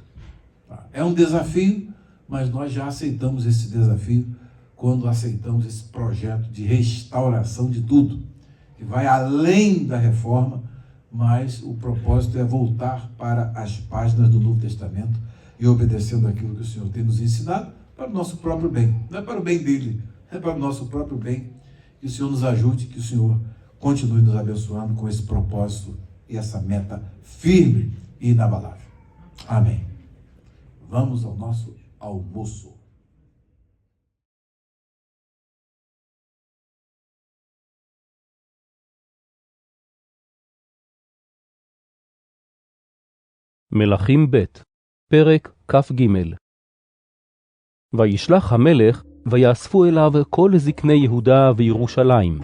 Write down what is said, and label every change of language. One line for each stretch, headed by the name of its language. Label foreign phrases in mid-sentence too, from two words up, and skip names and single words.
Portuguese: É um desafio, mas nós já aceitamos esse desafio quando aceitamos esse projeto de restauração de tudo, que vai além da reforma, mas o propósito é voltar para as páginas do Novo Testamento e obedecendo aquilo que o Senhor tem nos ensinado para o nosso próprio bem. Não é para o bem dele, é para o nosso próprio bem. Que o Senhor nos ajude, que o Senhor continue nos abençoando com esse propósito e essa meta firme e inabalável. Amém. Vamos ao nosso almoço.
Hebrew: מלכים ב' פרק כ"ג. וישלח המלך ויאספו אליו כל זקני יהודה וירושלים.